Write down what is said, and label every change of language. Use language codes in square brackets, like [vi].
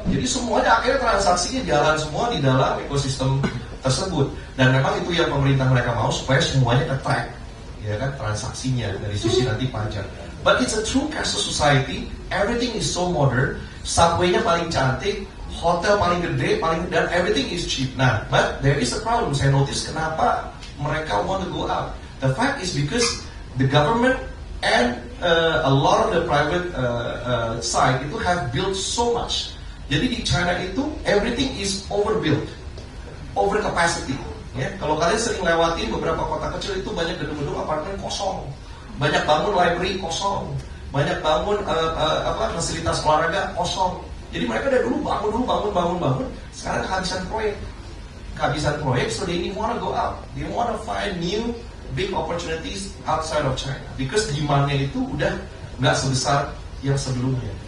[id] Jadi semuanya akhirnya transaksinya jalan semua di dalam ekosistem tersebut. Dan memang itu yang pemerintah mereka mau supaya semuanya ke-track, ya kan, transaksinya dari sisi nanti pajak. [en] But it's a true cashless society. Everything is so modern. [id] Subway-nya paling cantik, hotel paling gede, dan [en] everything is cheap. Nah, but there is a problem. [id] Saya [en] notice [id] kenapa mereka [en] want to go out. The fact is because the government and a lot of the private side [id] itu [en] have built so much. [id] Jadi di China itu [en] everything is overbuilt, over capacity. [id] Ya, kalau kalian sering lewatin beberapa kota kecil itu banyak gedung-gedung apartemen kosong. Banyak bangun library kosong, banyak bangun fasilitas olahraga kosong. Jadi mereka dari dulu bangun, sekarang kehabisan proyek, [en] so they wanna go out, they wanna find new big opportunities outside of China, because [id] demandnya itu udah nggak sebesar yang sebelumnya.